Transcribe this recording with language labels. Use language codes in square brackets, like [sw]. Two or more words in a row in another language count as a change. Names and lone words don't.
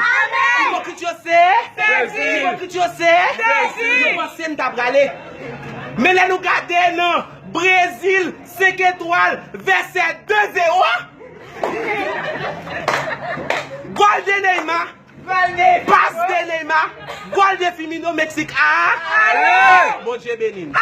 [ht] Amen. Ipokrit yo se? Se si. Ipokrit yo se? Se si. Nou panse nou t ap rale. Men lè nou gade nan Brezil, senk etwal, vèsè de zewo. Gòl de Neymar. Gòl de Pas de Neymar. Gòl de Firmino, Meksik a. Ale. Bondye benin.